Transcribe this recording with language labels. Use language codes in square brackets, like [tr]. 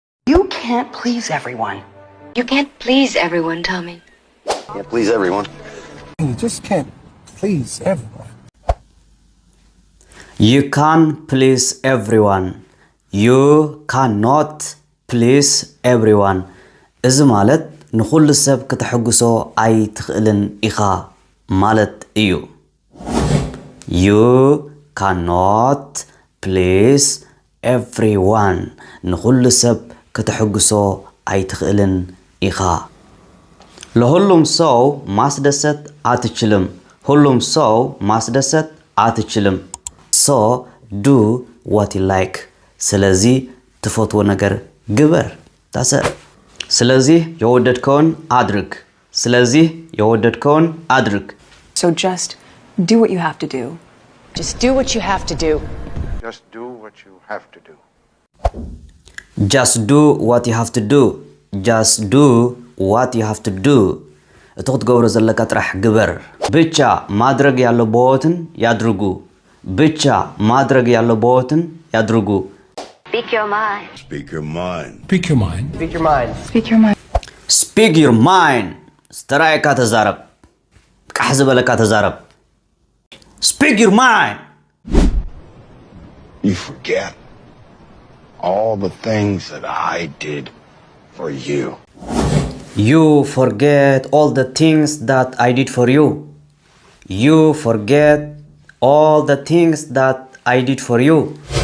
[en] You can't please everyone. You can't please everyone, Tommy. Can't please everyone. You just can't please everyone. You can't please everyone. You cannot please everyone. [ti] እዚ ማለት ንኹሉ ሰብ ክትሕጉሶ ኣይትኽእልን ኢኻ ማለት እዩ። [en] You cannot please everyone. [ti] ንኹሉ ሰብ ክትሕጉሶ ኣይትኽእልን ኢኻ። [am] ለሁሉም ሰው ማስደሰት አትችልም። ሁሉም ሰው ማስደሰት አትችልም። [en] So do what you like. [ti] ስለዚህ ትፈትዎ ነገር ግበር። [am] ታሰ ስለዚህ የወደድከውን አድርግ። ስለዚህ የወደድከውን አድርግ። [en] So just do what you have to do. Just do what you have to do. Just do what you have to do. Just do what you have to do. Just do what you have to do. [ti] እቶ ክትገብሮ ዘለካ ጥራሕ ግበር። [am] ብቻ ማድረግ ያለብዎትን ያድርጉ። ብቻ ማድረግ ያለብዎትን ያድርጉ። [en] Speak your mind. Speak your mind. Speak your mind. Speak your mind. Speak your mind. Speak your mind. [ti] ስተራይካ ተዛረብ። ቃሕ ዝበለካ ተዛረብ። [en] Speak your mind. You forget all the things that I did for you. You forget all the things that I did for you. You forget all the things that I did for you.